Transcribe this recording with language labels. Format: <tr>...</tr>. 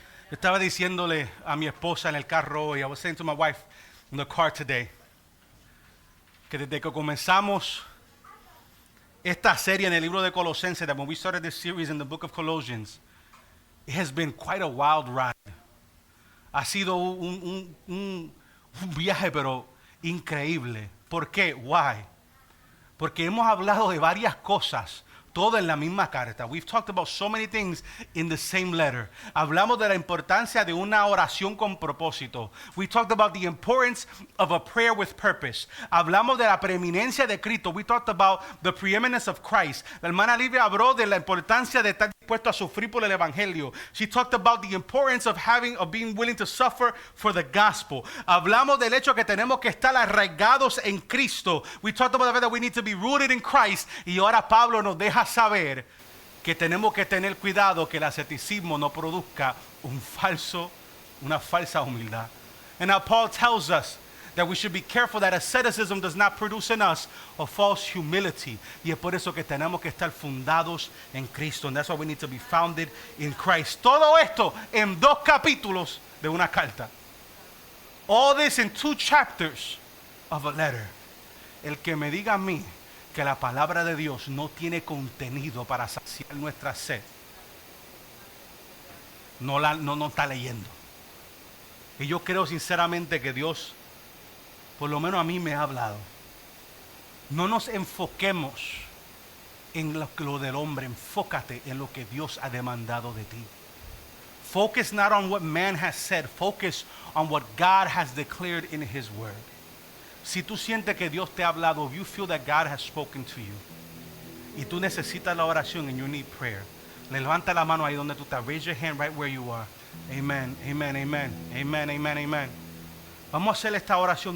<es>Estaba diciéndole a mi esposa en el carro hoy,</es> <en>I was saying to my wife in the car today,</en> <es>que desde que comenzamos esta serie en el libro de Colosenses,</es> <en>that when we started this series in the book of Colossians, it has been quite a wild ride.</en> <es>Ha sido un viaje pero increíble. ¿Por qué?</es> <en>Why?</en> <es>Porque hemos hablado de varias cosas, todo en la misma carta.</es> <en>We've talked about so many things in the same letter.</en> <es>Hablamos de la importancia de una oración con propósito.</es> <en>We talked about the importance of a prayer with purpose.</en> <es>Hablamos de la preeminencia de Cristo.</es> <en>We talked about the preeminence of Christ.</en> <es>La hermana Livia habló de la importancia de estar dispuesto a sufrir por el evangelio.</es> <en>She talked about the importance of being willing to suffer for the gospel.</en> <es>Hablamos del hecho que tenemos que estar arraigados en Cristo.</es> <en>We talked about the fact that we need to be rooted in Christ.</en> <es>Y ahora Pablo nos deja saber que tenemos que tener cuidado que el asceticismo no produzca una falsa humildad.</es> <en>And now Paul tells us that we should be careful that asceticism does not produce in us a false humility.</en> <es>Y es por eso que tenemos que estar fundados en Cristo.</es> <en>And that's why we need to be founded in Christ.</en> <es>Todo esto en 2 capítulos de una carta.</es> <en>All this in 2 chapters of a letter.</en> <es>El que me diga a mí que la palabra de Dios no tiene contenido para saciar nuestra sed, no está leyendo. Y yo creo sinceramente que Dios, por lo menos a mí me ha hablado. No nos enfoquemos en lo del hombre, enfócate en lo que Dios ha demandado de ti.</es> <en>Focus not on what man has said, focus on what God has declared in His word.</en> <es>Si tú sientes que Dios te ha hablado,</es> <en>if you feel that God has spoken to you,</en> <es>y tú necesitas la oración</es> <en>and you need prayer,</en> <es>levanta la mano ahí donde tú estás.</es> <en>Raise your hand right where you are. Amen, amen, amen, amen, amen, amen.</en> <es>Vamos a hacer esta oración.</es>